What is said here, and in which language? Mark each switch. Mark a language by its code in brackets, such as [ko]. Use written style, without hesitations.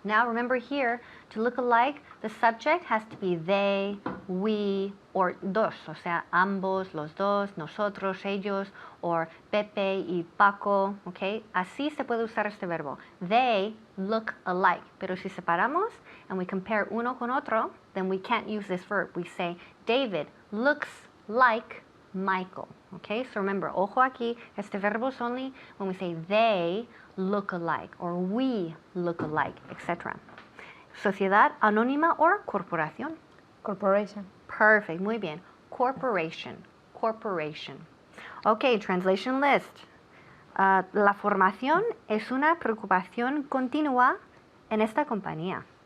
[en] Now remember here, to look alike, the subject has to be they, we, or dos. [es] O sea, ambos, los dos, nosotros, ellos, or Pepe y Paco. Okay? Así se puede usar este verbo. [en] They look alike. [es] Pero si separamos [en] and we compare [es] uno con otro, [en] then we can't use this verb. We say, David looks like Michael. Okay, so remember, [es] ojo aquí, este verbo [en] is only when we say they look alike or we look alike, etc. [es] Sociedad anónima or corporación. [en] Corporation. [es] Perfect, muy bien. [en] Corporation, corporation. Okay, translation list. [es] La formación es una preocupación continua en esta compañía.